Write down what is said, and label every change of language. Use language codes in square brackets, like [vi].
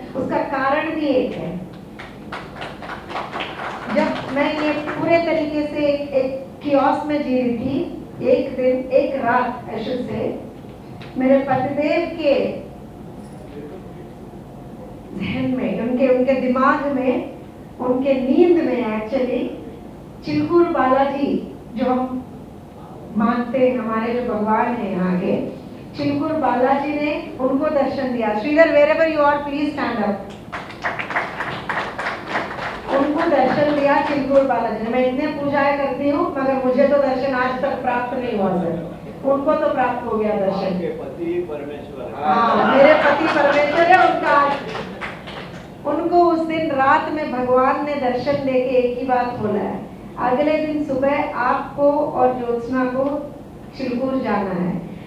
[hi] उसका कारण भी एक है, जब मैं ये पूरे तरीके से एक कियोस में जी रही थी, एक दिन एक रात ऐसे से मेरे पतिदेव के जहन में, उनके दिमाग में, उनके नींद में एक्चुअली चिलकुर बालाजी जो हम मानते हैं, हमारे जो भगवान है यहाँ के, चिलकुर बालाजी ने उनको दर्शन दिया। [en] Sridhar, wherever you are, please stand up। [hi] उनको दर्शन दिया चिलकुर बालाजी ने। मैं इतने पूजाएं करती हूँ मगर मुझे तो दर्शन आज तक प्राप्त नहीं हुआ सर। उनको तो प्राप्त हो गया दर्शन। पति परमेश्वर। हाँ, मेरे पति परमेश्वर है उनका। उनको उस दिन रात में भगवान ने दर्शन देके एक ही बात बोला है, अगले दिन सुबह आपको और ज्योत्सना को चिलकुर जाना है।